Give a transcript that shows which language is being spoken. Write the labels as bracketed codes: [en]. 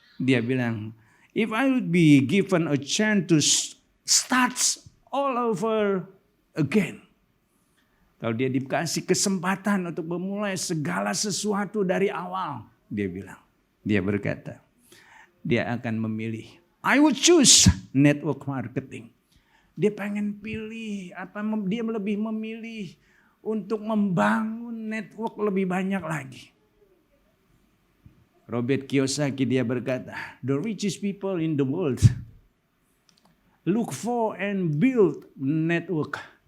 [id] Dia bilang, [en] if I would be given a chance to start all over again. [id] Kalau dia dikasih kesempatan untuk memulai segala sesuatu dari awal. Dia bilang, dia berkata, dia akan memilih. [en] I would choose network marketing. [id] Dia pengen pilih, dia lebih memilih untuk membangun network lebih banyak lagi. [en] Robert Kiyosaki [id] dia berkata, [en] the richest people in the world look for and build network.